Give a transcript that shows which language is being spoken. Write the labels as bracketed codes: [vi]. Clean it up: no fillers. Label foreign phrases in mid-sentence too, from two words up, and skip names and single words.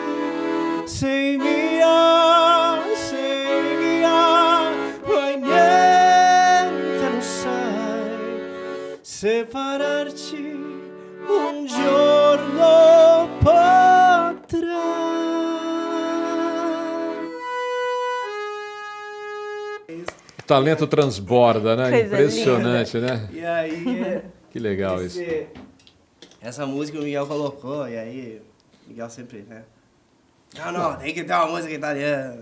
[it] Sei mia, poi niente lo sai, separarci un giorno potrà. [pt] O talento transborda, né? Coisa Impressionante, né? E aí... Que legal isso. Essa música o Miguel colocou, e aí o Miguel sempre, né? Não, tem que ter uma música italiana.